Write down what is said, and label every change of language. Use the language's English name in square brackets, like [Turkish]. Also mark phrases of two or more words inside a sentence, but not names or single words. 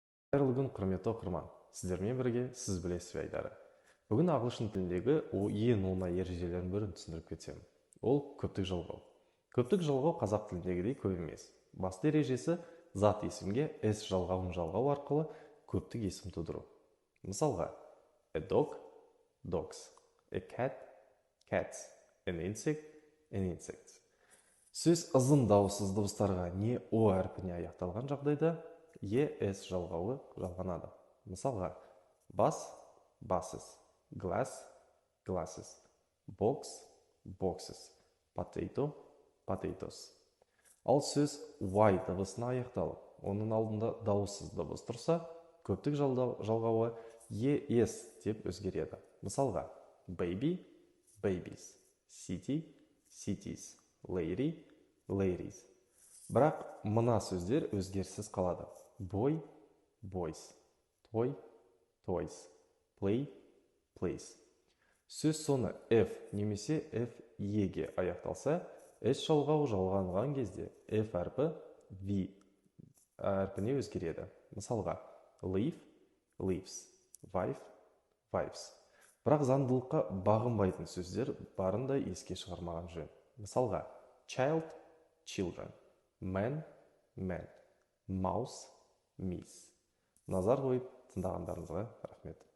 [Kazakh] Қайырлы күн, құрметті оқырман. Сіздермен бірге сіз білесіз Айдары. Бүгін ағылшын тіліндегі ең оңай ережелердің бірін түсіндіріп кетсем. Ол көптік жалғау. Көптік жалғау қазақ тіліндегідей көп емес. Басты ережесі зат есімге s жалғауын жалғау арқылы көптік есім тудыру. Мысалға, [English] a dog, dogs, a cat, cats, an insect, insects. [Kazakh] Сөз ызын дауыссыз дыбыстарға не о әрпіне аяқталған жағдайда ес жалғауы жалғанады. Мысалға, бас, [English] buses, glass, glasses, box, boxes, potato, potatoes. [Kazakh] Ал сөз y дыбысына аяқталып, оның алдында дауыссыз дыбыс тұрса, көптік жалғауы ес деп өзгереді. Мысалға, [English] baby, babies, city, cities, lady, ladies. [Kazakh] Бірақ мына сөздер өзгеріссіз қалады. [English] Boy, boys, toy, toys, play, plays. [Kazakh] Сөз соңы f немесе f-ге аяқталса, s жалғауы жалғанған кезде f әрпі v әрпіне өзгереді. Мысалға, [English] leave, leaves, wife, wives. [Kazakh] Бірақ заңдылыққа бағынбайтын сөздер барын да еске шығармаған жөн. Мысалға, [English] child, children, man, men, mouse, miss. [Kazakh] Назар қойып тыңдағандарыңызға рахмет.